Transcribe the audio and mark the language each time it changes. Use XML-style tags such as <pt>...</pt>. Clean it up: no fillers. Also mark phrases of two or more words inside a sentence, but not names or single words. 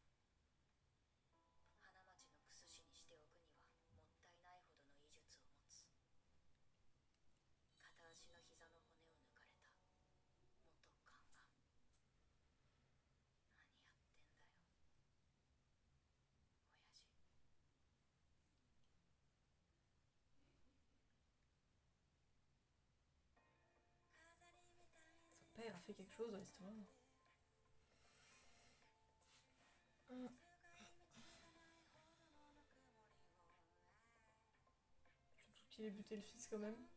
<ja>花町の薬師にしておくにはもったいないほどの医術を持つ。片足の膝の骨を抜かれた元宦官。何やってんだよ親父。</ja> <fr>Son père a fait quelque chose dans l'histoire. Surtout qu'il ait buté le fils quand même.</fr>